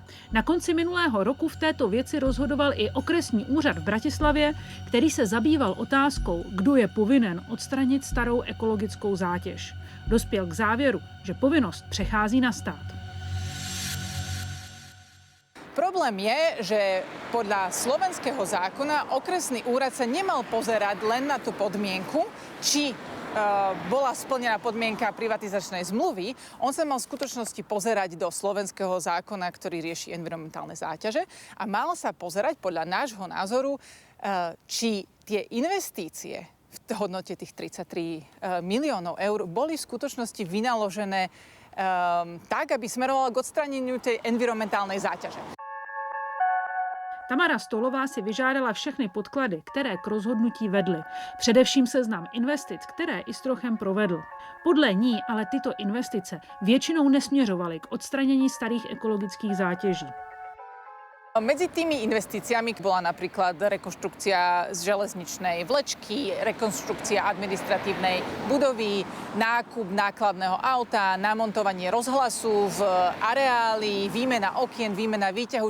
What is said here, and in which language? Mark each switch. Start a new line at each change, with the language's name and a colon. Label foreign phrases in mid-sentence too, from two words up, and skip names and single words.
Czech: Na konci minulého roku v této věci rozhodoval i okresní úřad v Bratislavě, který se zabýval otázkou, kdo je povinen odstranit starou ekologickou zátěž. Dospěl k závěru, že povinnost přechází na stát. Problém je,
Slovak: že podľa slovenského zákona okresný úrad sa nemal pozerať len na tú podmienku, či bola splnená podmienka privatizačnej zmluvy. On sa mal v skutočnosti pozerať do slovenského zákona, ktorý rieši environmentálne záťaže a mal sa pozerať podľa nášho názoru, či tie investície v hodnote tých 33 miliónov eur boli v skutočnosti vynaložené tak, aby smerovalo k odstraneniu tej environmentálnej záťaže.
Czech: Tamara Stolová si vyžádala všechny podklady, které k rozhodnutí vedly. Především seznam investic, které Istrochem provedl. Podle ní ale tyto investice většinou nesměřovaly k odstranění starých ekologických zátěží.
Slovak: Medzi tými investíciami bola napríklad rekonštrukcia z železničnej vlečky, rekonštrukcia administratívnej budovy, nákup nákladného auta, namontovanie rozhlasu v areáli, výmena okien, výmena výťahu.